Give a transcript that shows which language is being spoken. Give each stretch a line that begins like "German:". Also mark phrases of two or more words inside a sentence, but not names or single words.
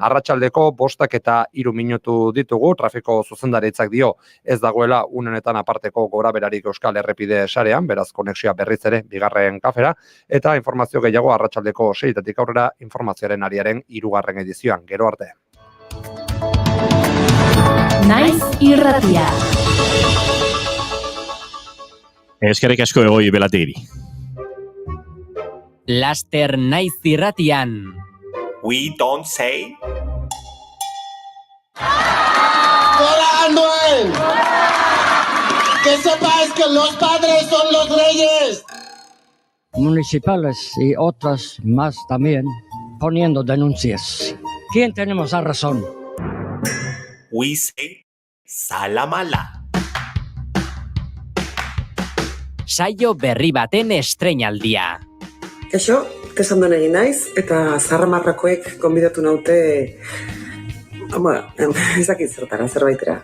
Basque: Arratsaldeko 5:03 minutu ditugu, trafiko zuzendaritzak dio ez dagoela une honetan aparteko goraberarik Euskal Errepide sarean, beraz konexioa berriz ere bigarren kafera, eta informazio gehiago arratsaldeko 6:00 aurrera informazioaren ariaren 3. edizioan. Gero arte. Naiz irratia. Eskerrik asko Egoi Belategiri. Laster naiz irratian.
English: We don't say.
Spanish: ¡Hola, Anuel! Que sepáis que los padres son los reyes. Municipales y otras más también poniendo denuncias. ¿Quién tenemos la razón?
English: We say salamala.
Basque: Saio berri baten estreinaldia. Kaixo, tesandon egin naiz, eta Zarramarrakoek gonbidatu naute, ezakit zertara, zerbaitera.